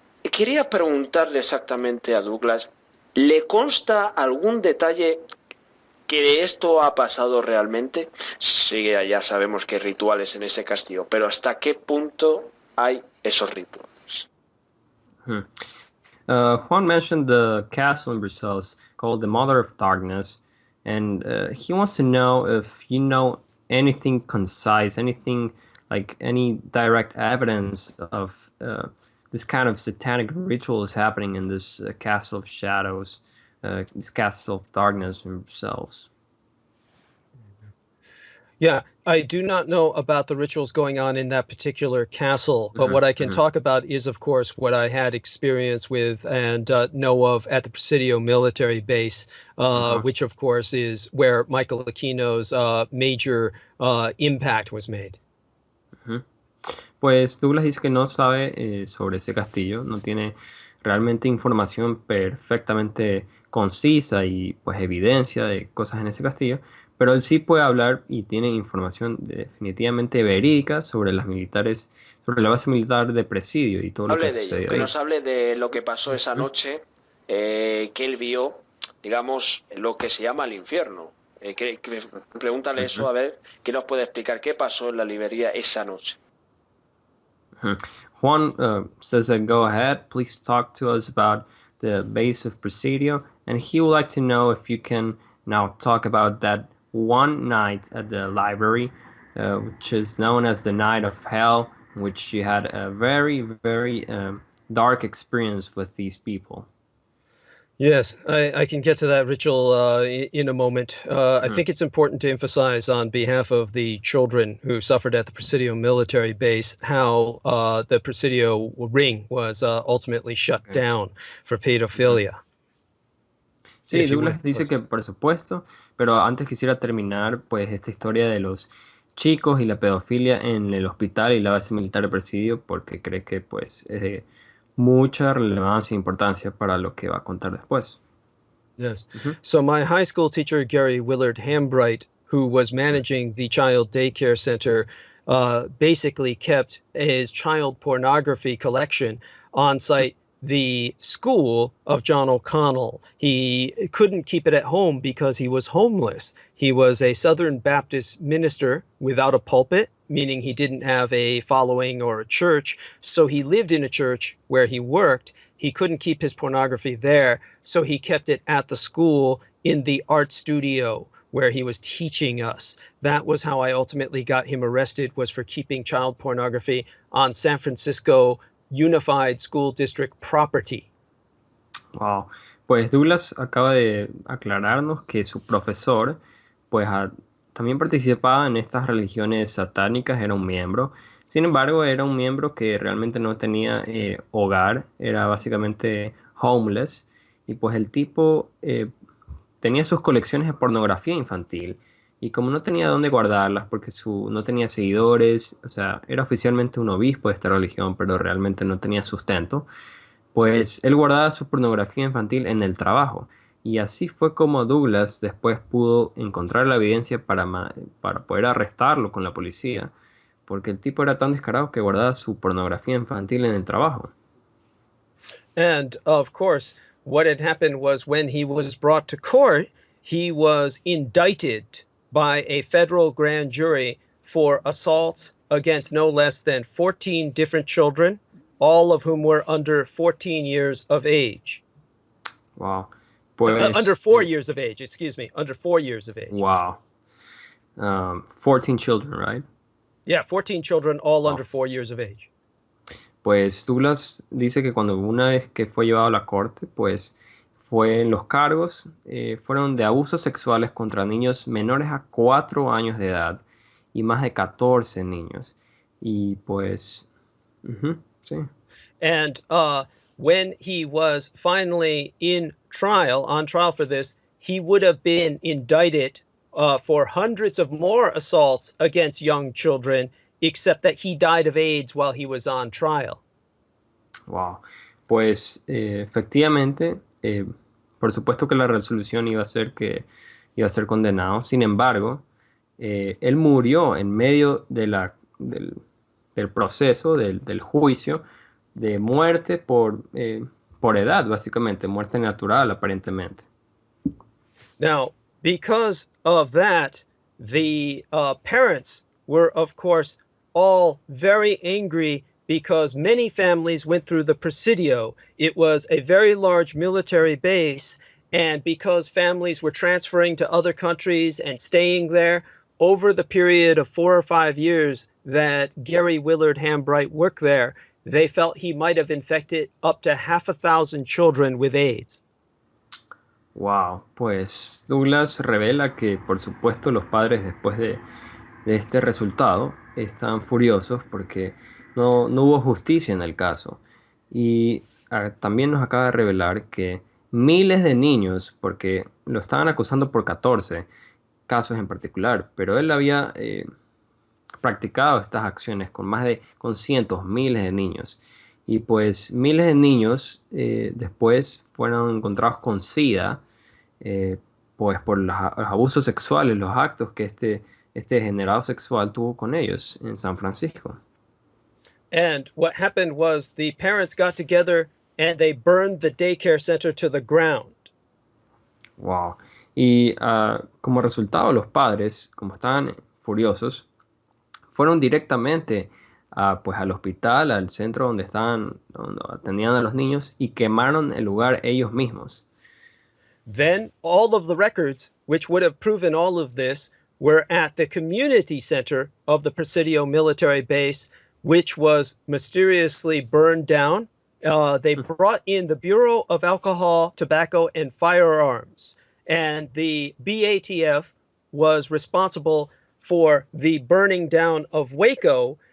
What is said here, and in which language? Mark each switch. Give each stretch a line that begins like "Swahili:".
Spanish: Quería preguntarle exactamente a Douglas, ¿le consta algún detalle ¿Que esto ha pasado realmente? Sí, ya sabemos que hay rituales en ese castillo, pero ¿hasta qué punto hay esos rituales? Hmm.
English: Juan mentioned the castle in Brussels called the Mother of Darkness, and he wants to know if you know anything concise, anything like any direct evidence of this kind of satanic rituals happening in this castle of shadows, this castle of darkness in Brussels. Yeah, I do not know about the rituals going on in that particular castle, but what I can talk about is, of course, what I had experience with and know of at the Presidio military base, which, of course, is where Michael Aquino's major impact was made.
Spanish: Pues Douglas dice que no sabe sobre ese castillo, no tiene realmente información perfectamente concisa y pues evidencia de cosas en ese castillo, pero él sí puede hablar y tiene información definitivamente verídica sobre las militares, sobre la base militar de Presidio y todo lo que ha Hable de ello, sucedido que ahí. nos hable de lo que pasó esa noche, que él vio, digamos, lo que se llama el infierno. Pregúntale eso, a ver, ¿qué nos puede explicar qué pasó en la librería esa noche?
English: Juan says that go ahead, please talk to us about the base of Presidio, and he would like to know if you can now talk about that one night at the library, which is known as the Night of Hell, in which you had a very, very dark experience with these people. Yes, I can get to that ritual in a moment. I think it's important to emphasize on behalf of the children who suffered at the Presidio military base how the Presidio ring was ultimately shut down for pedophilia.
Spanish: Sí, Douglas dice que por supuesto, pero antes quisiera terminar pues esta historia de los chicos y la pedofilia en el hospital y la base militar de Presidio porque cree que pues es de mucha relevancia e importancia para lo que va a contar después.
English: Yes. So my high school teacher, Gary Willard Hambright, who was managing the child daycare center, basically kept his child pornography collection on site the school of John O'Connell. He couldn't keep it at home because he was homeless. He was a Southern Baptist minister without a pulpit, meaning he didn't have a following or a church. So he lived in a church where he worked. He couldn't keep his pornography there, so he kept it at the school in the art studio where he was teaching us. That was how I ultimately got him arrested, was for keeping child pornography on San Francisco Unified School District property. Wow.
Spanish: Pues Douglas acaba de aclararnos que su profesor pues también participaba en estas religiones satánicas, era un miembro. Sin embargo, era un miembro que realmente no tenía hogar, era básicamente homeless. Y pues el tipo tenía sus colecciones de pornografía infantil. Y como no tenía dónde guardarlas, porque no tenía seguidores, o sea, era oficialmente un obispo de esta religión, pero realmente no tenía sustento, pues él guardaba su pornografía infantil en el trabajo. Y así fue como Douglas después pudo encontrar la evidencia para poder arrestarlo con la policía, porque el tipo era tan descarado que guardaba su pornografía infantil en el trabajo.
English: And of course, what had happened was when he was brought to court, he was indicted by a federal grand jury for assaults against no less than 14 different children, all of whom were under 14 years of age.
Spanish: Wow. Pues,
English: under 4 years of age, excuse me, under 4 years of age. Wow. 14 children, right? Yeah, 14 children, all under 4 years of age.
Spanish: Pues Douglas dice que cuando una vez que fue llevado a la corte, pues los cargos fueron de abusos sexuales contra niños menores a 4 años de edad y más de 14 niños. Y pues, sí.
English: And when he was finally on trial for this, he would have been indicted for hundreds of more assaults against young children, except that he died of AIDS while he was on trial. Wow.
Spanish: Pues efectivamente, por supuesto que la resolución iba a ser que iba a ser condenado. Sin embargo, él murió en medio del proceso, del juicio, de muerte por edad, básicamente, muerte natural, aparentemente.
English: Now, Because of that, the parents were, of course, all very angry because many families went through the Presidio. It was a very large military base, and because families were transferring to other countries and staying there over the period of 4 or 5 years that Gary Willard Hambright worked there, they felt he might have infected up to 500,000 children with AIDS.
Spanish: Wow, pues Douglas revela que por supuesto los padres después de este resultado están furiosos porque no hubo justicia en el caso. Y también nos acaba de revelar que miles de niños, porque lo estaban acusando por 14 casos en particular, pero él había practicado estas acciones con cientos, miles de niños. Y pues miles de niños después fueron encontrados con SIDA, pues por los abusos sexuales, los actos que este degenerado sexual tuvo con ellos en San Francisco.
English: And what happened was the parents got together and they burned the daycare center to the ground. Wow.
Spanish: Y como resultado, los padres, como estaban furiosos, fueron directamente pues al hospital, al centro donde atendían a los niños, y quemaron el lugar ellos mismos.
English: Then all of the records, which would have proven all of this, were at the community center of the Presidio military base, which was mysteriously burned down. They brought in the Bureau of Alcohol, Tobacco, and Firearms, and the BATF was responsible for the burning down of Waco.